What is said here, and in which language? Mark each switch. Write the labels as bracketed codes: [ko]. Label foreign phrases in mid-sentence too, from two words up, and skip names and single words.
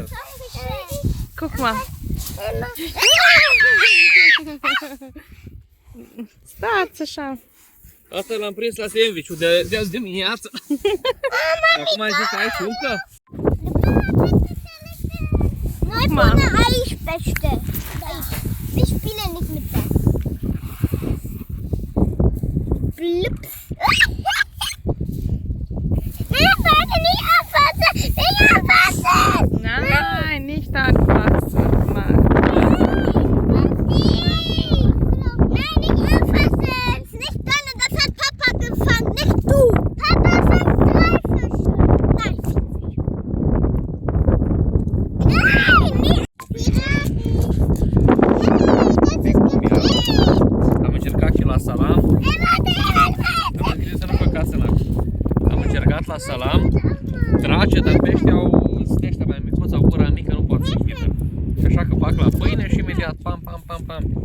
[ro] Cucma. Stați așa. Asta l-am prins la sandwich-ul de azi dimineață. Acum ai zis că ai șuncă? Noi până aici pește. Aici. [de] Ich spiele nicht mit das. Blips. Warte, nicht anfassen! Nicht anfassen! Nein, nicht anfassen. Mann. Nein, nicht anfassen! Ist nicht deine, das hat Papa gefangen, nicht du! Papa fängt 3 Fische. Nein, 4 Fische. Nein, nicht! [ro] Am încercat și la salam. Am zis să nu păcați în apă. Am încercat la salam. Drace, dar peștii au ăștia mai micuți, au gura mică, nu pot să închidă. Și așa că bag la pâine și imediat pam, pam, pam, pam.